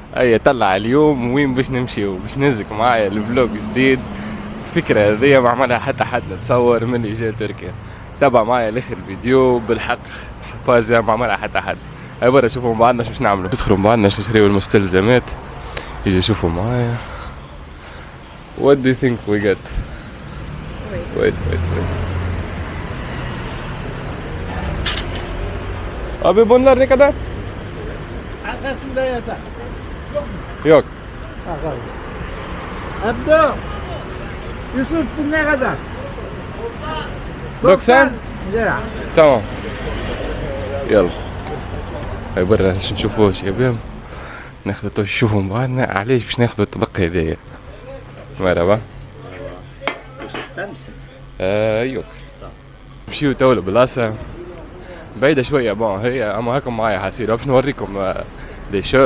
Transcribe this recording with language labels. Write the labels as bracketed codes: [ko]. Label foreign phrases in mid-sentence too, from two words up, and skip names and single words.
[ar] اي طلع اليوم وين باش نمشيو باش نهزك معايا الفلوج جديد. الفكرة هذيا ما عملها حتى حد نتصور من اللي جاي تركيا. تابع معايا لاخر فيديو بالحق فازة ما عملها حتى حد. هاي برا شوفوا مع بعضنا باش نعملوا، ندخلوا مع بعضنا نشريو المستلزمات. يجي شوفوا معايا. [en] What do you think we get? Wait. [tr] Abi bunlar ne kadar? Arkasında yatar. Yok. Bakalım. Abdo. Yusuf bu ne kadar? 90 lira. [ar] تمام. يلا هاي برا باش نشوفوه شباب. ناخذ نشوفوا مع بعضنا علاش باش ناخذوا الطبق هذايا. مرحبا. واش تستمسك؟ ايوه. نمشيو تو لبلاصة بعيدة شوية بون هي اما هاكم معايا حسيرة باش نوريكم دي شوت.